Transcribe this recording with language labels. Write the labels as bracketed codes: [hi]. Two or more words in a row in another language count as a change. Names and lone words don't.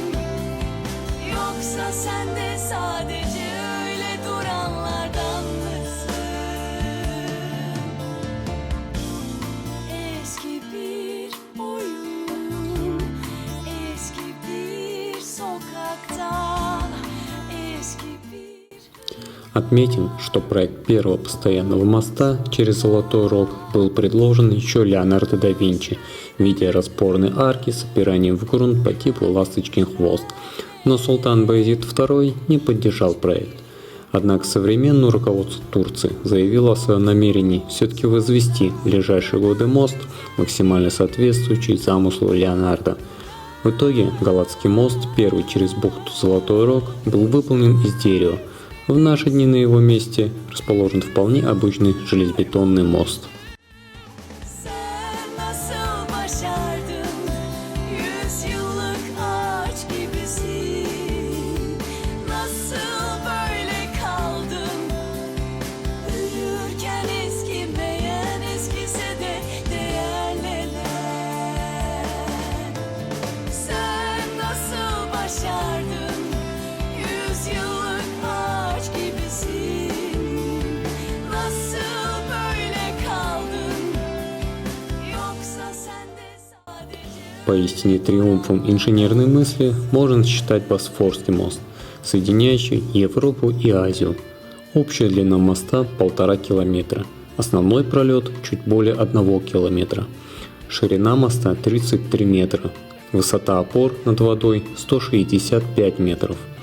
[tr] Yoksa sen de sadece öyle duranlardan mısın? Eski bir oyun, eski bir sokakta, eski bir... [ru] Отметим, что проект первого постоянного моста через Золотой Рог был предложен еще Леонардо да Винчи в виде распорной арки с опиранием в грунт по типу «Ласточкин хвост», но султан Баязид II не поддержал проект. Однако современное руководство Турции заявило о своем намерении все-таки возвести в ближайшие годы мост, максимально соответствующий замыслу Леонардо. В итоге Галатский мост, первый через бухту Золотой Рог, был выполнен из дерева. В наши дни на его месте расположен вполне обычный железобетонный мост. [tr] Sen nasıl başardın? 100 yıllık ağaç gibisin. Nasıl böyle kaldın? Büyürken eskimeyen, eskise de değerlenen. Sen nasıl başardın? 100 yıllık ağaç gibisin. Nasıl böyle kaldın? Yoksa sen de sadece... [ru] Поистине триумфом инженерной мысли можно считать Босфорский мост, соединяющий Европу и Азию. Общая длина моста 1,5 километра, основной пролет чуть более 1 километра. Ширина моста 33 метра, высота опор над водой 165 метров.